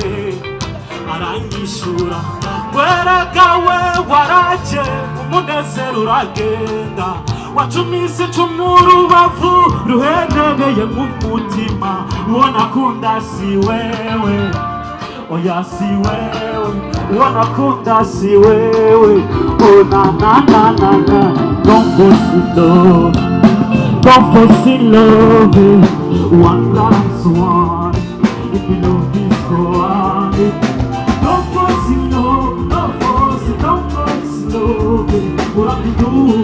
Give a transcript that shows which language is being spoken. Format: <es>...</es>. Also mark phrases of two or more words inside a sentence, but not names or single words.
<rw>Aranyishura weragawe waraje umunezero uragenda, wacumise icumu urubavu ruhendereye mu mutima, ubona kunda si wewe, oya si wewe, ubona kunda si wewe. Oh na na na na na,</rw> <en>don't force love, don't force love, one last one, if you love this go on. Don't force love, don't force love, what I do.</en>